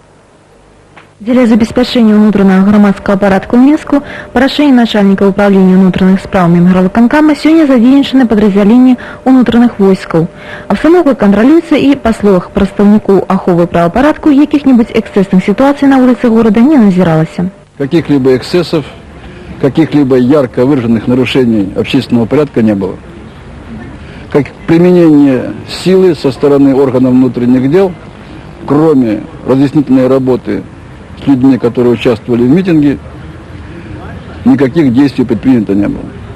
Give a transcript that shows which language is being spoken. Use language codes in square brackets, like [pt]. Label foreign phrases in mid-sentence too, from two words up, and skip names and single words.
[be] Дзеля забеспячэння ўнутранага грамадскага парадку ў Мінску па рашэнні начальніка ўправлення ўнутраных спраў Мінгарвыканкама сёння задзейнічаны падраздзяленні ўнутраных войскаў. Абстаноўка кантралюецца і, па словах прадстаўнікоў аховы правапарадку, якіх-небудзь эксцэсных сітуацый на вуліцы горада не назіралася. [ru] Каких-либо эксцессов, каких-либо ярко выраженных нарушений общественного порядка не было. Как применение силы со стороны органов внутренних дел, кроме разъяснительной работы с людьми, которые участвовали в митинге, никаких действий предпринято не было.